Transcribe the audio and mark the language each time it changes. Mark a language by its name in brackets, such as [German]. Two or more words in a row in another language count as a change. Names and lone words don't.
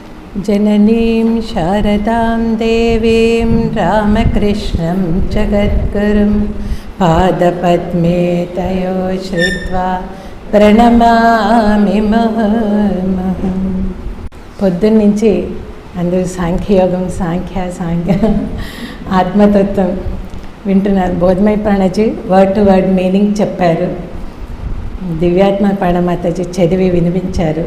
[Sanskrit] जननीं शारदां देवीं रामकृष्णं जगद्गुरुं पादपद्मे तयो श्रित्वा ప్రణమామి మహర్మహం. [Telugu] పొద్దున్నుంచి అందరూ సాంఖ్యయోగం సాంఖ్య ఆత్మతత్వం వింటున్నారు. బోధమయ ప్రాణజీ [English] word to word meaning [Telugu] చెప్పారు. దివ్యాత్మ ప్రాణమాతాజీ చదివి వినిపించారు.